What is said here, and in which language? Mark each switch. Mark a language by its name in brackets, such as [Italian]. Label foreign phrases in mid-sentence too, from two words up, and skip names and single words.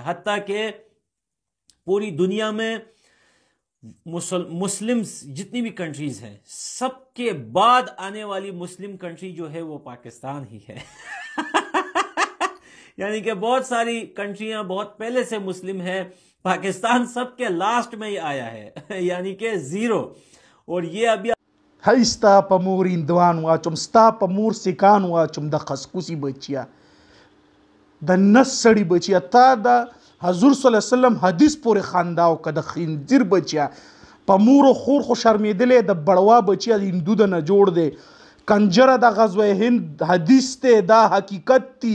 [Urdu] حتیٰ کہ پوری دنیا میں مسلمز جتنی بھی کنٹریز ہیں سب کے بعد آنے والی [English] Muslim country [Urdu] جو ہے وہ پاکستان ہی ہے. یعنی کہ بہت ساری کنٹریاں بہت پہلے سے مسلم ہے، پاکستان سب کے لاسٹ میں ہی آیا ہے یعنی کہ زیرو. اور یہ ابھی [Pashto] هی ستا په مور هندوان واچوم، ستا په مور سیکان واچوم، د خسکوسي بچیا، د نس سړي بچیا، تا د حضور صلی الله علیه وسلم حدیث پورې خنداو که د خنزیر بچیا، په مور و خور خو شرمېدلی، د بړوا بچیا د هندو د نه جوړ دی، کنجره د غزوه هند حدیث دی، دا حقیقت دی.